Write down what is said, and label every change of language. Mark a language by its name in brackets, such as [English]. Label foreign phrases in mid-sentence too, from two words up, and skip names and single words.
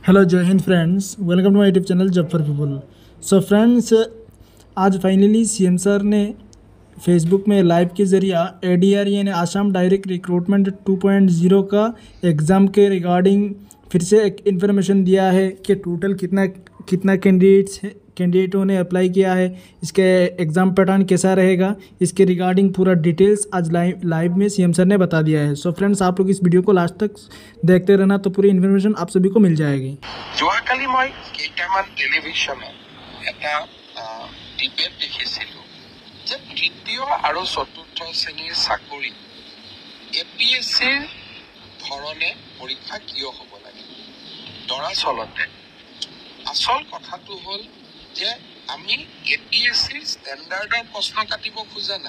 [Hindi] हेलो जय हिंद फ्रेंड्स, [English] welcome to my YouTube channel [Hindi] जब फॉर पीपल। [English] so friends, [Hindi] आज फाइनली सीएम सर ने फेसबुक में लाइव के ज़रिए एडीआर यानी आसाम डायरेक्ट रिक्रूटमेंट 2.0 का एग्ज़ाम के रिगार्डिंग फिर से एक इन्फॉर्मेशन दिया है कि टोटल कितना कैंडिडेटों ने अप्लाई किया है, इसके एग्ज़ाम पैटर्न कैसा रहेगा, इसके रिगार्डिंग पूरा डिटेल्स आज लाइव में सीएम सर ने बता दिया है। [English] so friends, [Hindi] आप लोग इस वीडियो को लास्ट तक देखते रहना, तो पूरी इन्फॉर्मेशन आप सभी को मिल जाएगी। [Assamese] যোৱাকালি মই কেইটামান টেলিভিশ্যনত এটা ডিবেট দেখিছিলোঁ যে তৃতীয় আৰু চতুৰ্থ শ্ৰেণীৰ চাকৰি এপিএছচিৰ ধৰণে পৰীক্ষা কিয় হ'ব লাগে। দৰাচলতে আচল কথাটো হ'ল যে আমি এপিএছচিৰ ষ্টেণ্ডাৰ্ডৰ প্ৰশ্ন কাটিব খোজা নাই।